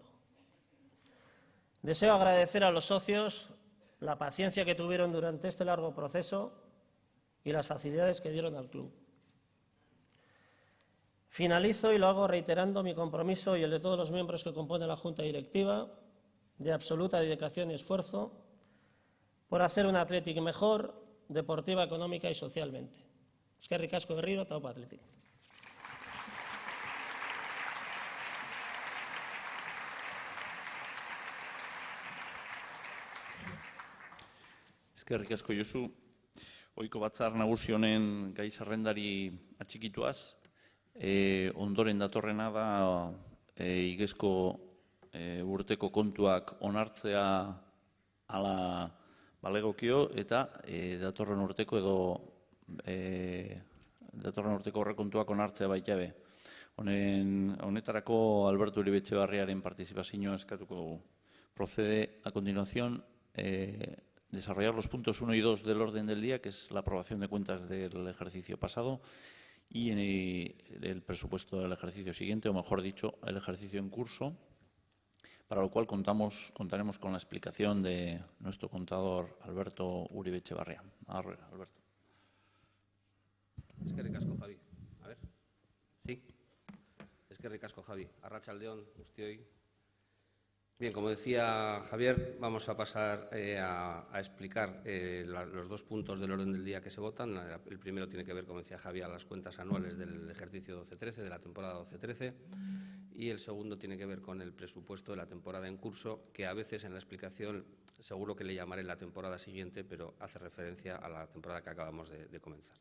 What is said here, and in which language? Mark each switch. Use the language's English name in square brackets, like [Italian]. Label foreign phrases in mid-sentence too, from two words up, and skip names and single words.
[Spanish] Deseo agradecer a los socios la paciencia que tuvieron durante este largo proceso y las facilidades que dieron al club. Finalizo y lo hago reiterando mi compromiso y el de todos los miembros que componen la Junta Directiva de absoluta dedicación y esfuerzo por hacer un Athletic mejor, deportiva, económica y socialmente. [Basque] Eskerrik asko berriro, eta opa Athletic. Eskerrik asko Josu. Ohiko batzar nagusi honen gai zerrendari atxikituaz, ondoren datorrena da igezko urteko kontuak onartzea ala balegokio eta datorren urteko horrekontuak onartzea baita be. Honetarako Alberto Uribe Etxebarriaren partizipazioa eskatuko dugu. [Spanish] Procede a continuación desarrollar los puntos 1 y 2 del orden del día, que es la aprobación de cuentas del ejercicio pasado y el presupuesto del ejercicio siguiente, o mejor dicho, el ejercicio en curso, para lo cual contaremos con la explicación de nuestro contador Alberto Uribe Etxebarria. Alberto. [Basque] Eskerrik asko, Javi. [Spanish] A ver. Sí. [Basque] Eskerrik asko, Javi. Arratsaldeon guztioi. [Spanish] Bien, como decía Javier, vamos a pasar a explicar los dos puntos del orden del día que se votan. El primero tiene que ver, como decía Javier, las cuentas anuales del ejercicio 12-13, de la temporada 12-13, y el segundo tiene que ver con el presupuesto de la temporada en curso, que a veces en la explicación seguro que le llamaré la temporada siguiente, pero hace referencia a la temporada que acabamos de comenzar.